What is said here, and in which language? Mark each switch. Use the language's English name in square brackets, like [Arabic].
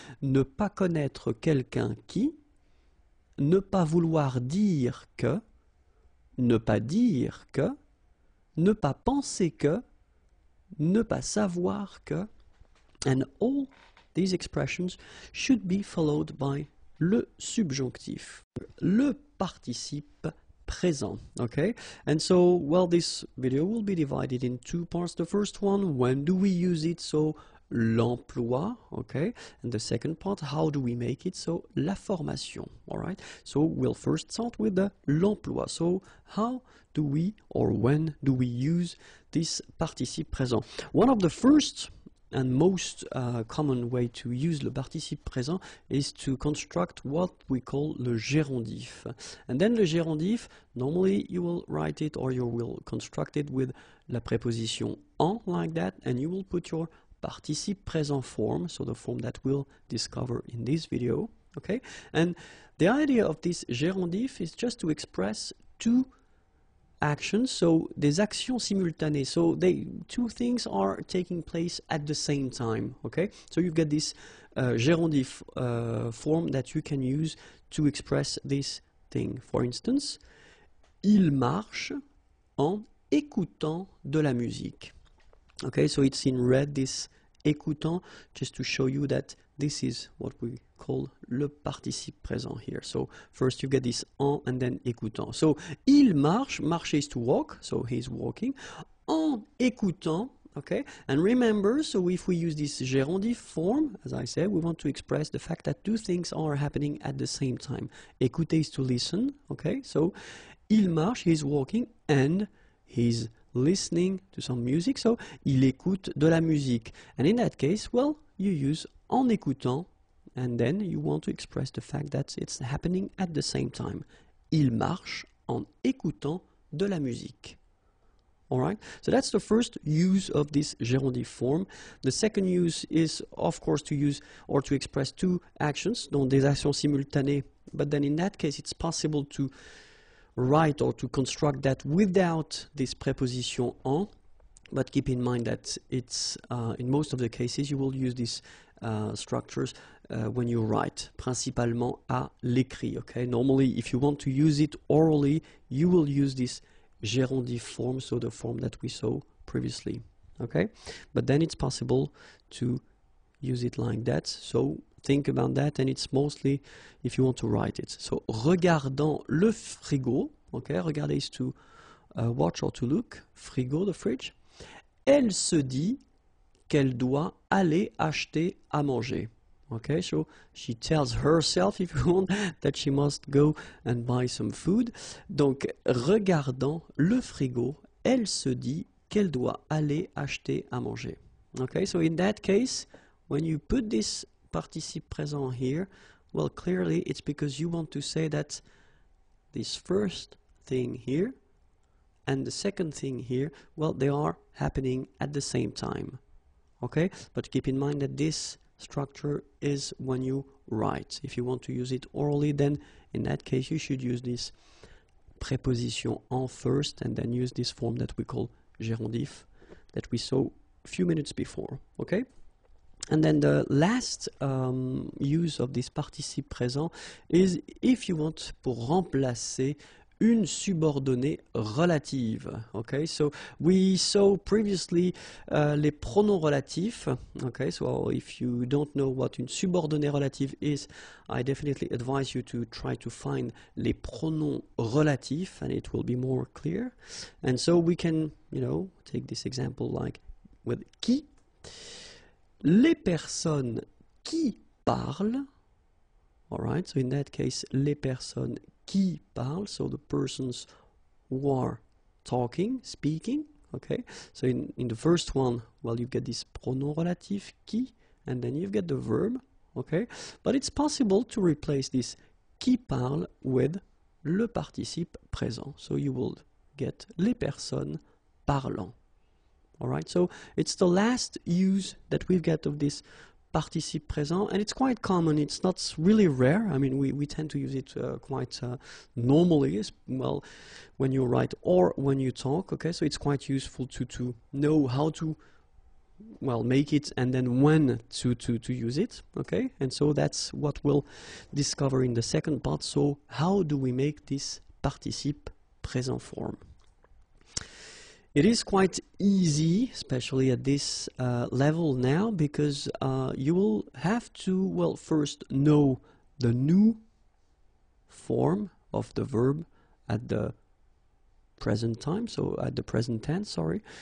[French] Ne pas connaître quelqu'un qui, ne pas vouloir dire que, ne pas dire que, ne pas penser que, ne pas savoir que, [English] and all these expressions should be followed by [French] le subjonctif, le participe présent. [English] Okay, and so, well, this video will be divided in two parts. The first one, when do we use it? So l'emploi, okay, and the second part, how do we make it? So la formation. All right, so we'll first start with the l'emploi. So how do we, or when do we use this participe présent? One of the first and most common way to use le participe présent is to construct what we call le gérondif. And then le gérondif, normally you will write it or you will construct it with la préposition en, like that, and you will put your participe présent form, so the form that we'll discover in this video. Okay? And the idea of this gérondif is just to express two actions, so [French] des actions simultanées, [English] so two things are taking place at the same time. Okay, so you get this gérondif form that you can use to express this thing. [French] For instance, il marche en écoutant de la musique. [English] Okay, so it's in red, this écoutant, just to show you that this is what we call le participe présent here. So first you get this en and then écoutant. So [French] il marche, [English] marcher is to walk, so he's walking. En écoutant, okay? And remember, so if we use this gérondif form, as I said, we want to express the fact that two things are happening at the same time. Écouter is to listen, okay? So [French] il marche, [English] he's walking, and he's listening to some music, so [French] il écoute de la musique. [English] And in that case, well, you use en écoutant, and then you want to express the fact that it's happening at the same time. [French] Il marche en écoutant de la musique. [English] Alright, so that's the first use of this gérondif form. The second use is, of course, to use or to express two actions, [French] donc des actions simultanées, [English] but then in that case it's possible to write or to construct that without this preposition en, but keep in mind that it's in most of the cases you will use these structures when you write, [French] principalement à l'écrit. [English] Okay, normally if you want to use it orally, you will use this gérondif form, so the form that we saw previously. Okay, but then it's possible to use it like that. So think about that, and it's mostly if you want to write it. So, [French] regardant le frigo, [English] okay, regarder is to watch or to look, frigo, the fridge. [French] Elle se dit qu'elle doit aller acheter à manger. [English] Okay, so she tells herself, if you want, that she must go and buy some food. [French] Donc, regardant le frigo, elle se dit qu'elle doit aller acheter à manger. [English] Okay, so in that case, when you put this participe présent here, well, clearly it's because you want to say that this first thing here and the second thing here, well, they are happening at the same time. Okay, but keep in mind that this structure is when you write. If you want to use it orally, then in that case you should use this preposition en first and then use this form that we call gérondif that we saw a few minutes before. Okay, and then the last use of this participe présent is if you want [French] pour remplacer une subordonnée relative. [English] Okay, so we saw previously les pronoms relatifs. Okay, so if you don't know what une subordonnée relative is, I definitely advise you to try to find les pronoms relatifs, and it will be more clear. And so we can, you know, take this example like with qui. [French] Les personnes qui parlent. [English] All right, so in that case, [French] les personnes qui parlent, [English] so the persons who are talking, speaking, okay? So in the first one, well, you get this pronom relatif, qui, and then you get the verb, okay? But it's possible to replace this qui parle with le participe présent. [French] So you will get les personnes parlant. [English] All right, so it's the last use that we've got of this participe présent, and it's quite common. It's not really rare. I mean, we tend to use it quite normally, as well, when you write or when you talk. Okay, so it's quite useful to know how to, well, make it and then when to use it. Okay, and so that's what we'll discover in the second part. So how do we make this participe présent form? It is quite easy, especially at this level now, because you will have to, well, first know the new form of the verb at the present time, so at the present tense, sorry.